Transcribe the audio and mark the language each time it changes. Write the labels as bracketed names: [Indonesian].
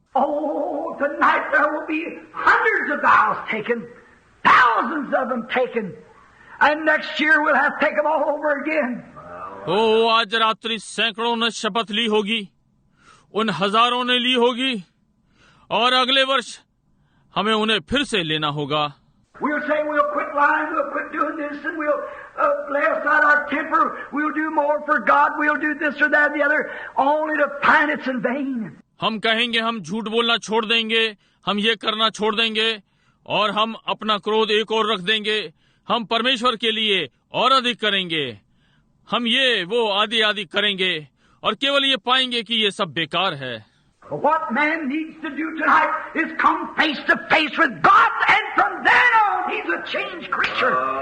[English] Oh, tonight there will be hundreds of vows taken, thousands of them taken, and next year we'll have to take them all over again. [Hindi] ओ, आज रात्रि सैकड़ों ने शपथ ली होगी, उन हजारों ने ली होगी, और अगले वर्ष हमें उन्हें फिर से लेना होगा। [English] We'll say we'll quit lying, we'll quit doing this, and we'll lay aside our temper, we'll do more for God, we'll do this or that or the other, only to find it's in vain. [Hindi] हम कहेंगे हम झूठ बोलना छोड़ देंगे, हम ये करना छोड़ देंगे, और हम अपना क्रोध एक और रख देंगे। हम परमेश्वर के लिए और अधिक करेंगे, हम ये वो आदि आदि करेंगे, और केवल ये पाएंगे कि ये सब बेकार है। [English] What man needs to do tonight is come face to face with God, and from then on he's a changed creature.